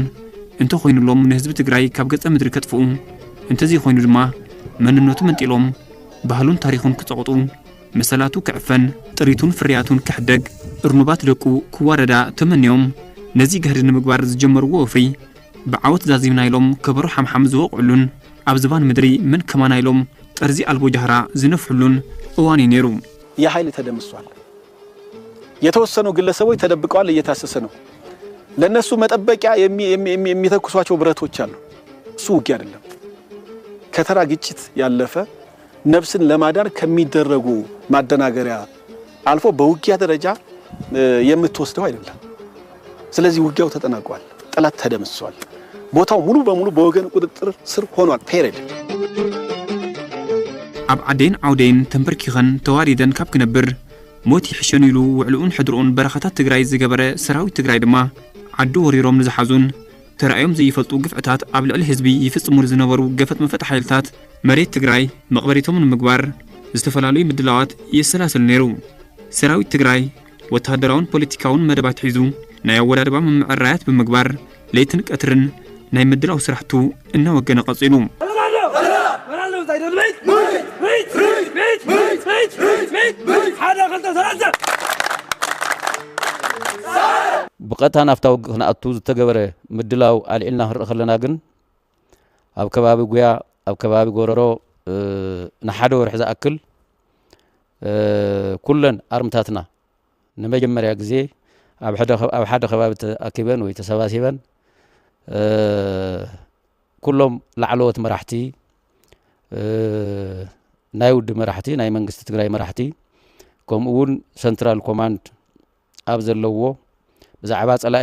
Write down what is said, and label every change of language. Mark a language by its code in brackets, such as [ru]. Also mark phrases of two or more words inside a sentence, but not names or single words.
[ti] እንተ ኮይኑሎም ንህዝቢ ትግራይ ካብ ገጸ ምድሪ ከጥፍኡ እንተዚ ኮይኑ ድማ መንነቱ መንጢሎም ባህሉን ታሪኹን ክጸቕጡ መሰላቱ ክዕፈን ጥሪቱን ፍርያቱን ክሕደግ እርኑባት ደቁ ክዋረዳ ተመንዮም ነዚ ገህዲ ንምግባር ዝጀመርዎ ወፍሪ ብዓወት ዛዚምና ኢሎም ከበሮ ሓምሓም ዝወቕዕሉን ኣብ ዝባን ምድሪ ምን ከማና ኢሎም ጠርዚ ኣልቦ ጃህራ ዝነፍሑሉን እዋን ነይሩ [am] የኃይል ተደምሷል የተወሰኑ ግለሰቦች ተደብቀዋል እየታሰሰ ነው ለነሱ መጠበቂያ የሚተኩሷቸው ብረቶች አሉ እሱ ውጊያ አይደለም ከተራ ግጭት ያለፈ ነፍስን ለማዳን ከሚደረጉ ማደናገሪያ አልፎ በውጊያ ደረጃ የምትወስደው አይደለም ስለዚህ ውጊያው ተጠናቋል ጠላት ተደምሷል ቦታው ሙሉ በሙሉ በወገን ቁጥጥር ስር ሆኗል ፔሬድ [ti] ኣብ ዓዴን ዓውዴን ተንበርኪኸን ተዋሪደን ካብ ክነብር ሞት ይሕሸኑ ኢሉ ውዕልኡን ሕድርኡን በረኻታት ትግራይ ዝገበረ ሰራዊት ትግራይ ድማ ዓዱ ወሪሮም ንዝሓዙን ተራእዮም ዘይፈልጡ ግፍዕታት ኣብ ልዕሊ ህዝቢ ይፍጽሙ ዝነበሩ ገፈት መፈት ሓይልታት መሬት ትግራይ መቕበሪቶም ንምግባር ዝተፈላለዩ ምድላዋት ይሰላሰል ነይሩ ሰራዊት ትግራይ ወታደራውን ፖለቲካውን መደባት ሒዙ ናይ ኣወዳድባ ምምዕራያት ብምግባር ለይትን ቀትርን ናይ ምድላው ስራሕቱ እናወገነ ቀጺሉ بقتها نفتاو خناتو زتغبره مدلاو العلنا خلنا ግን ኣብ ከባቢ ጉያ ኣብ ከባቢ ጎረሮ ንሓደ ወርሕ ዝኣክል ኩለን ኣርምታትና ንመጀመርያ ግዜ ኣብ ሓደ ከባቢ ተኣኪበን ወይ ተሰባሲበን ኩሎም ላዕለዎት መራሕቲ ናይ ውድ መራሕቲ ናይ መንግስቲ ትግራይ መራሕቲ ከምኡውን [en] central command [ti] ኣብ ዘለዎ ብዛዕባ ጸላኢ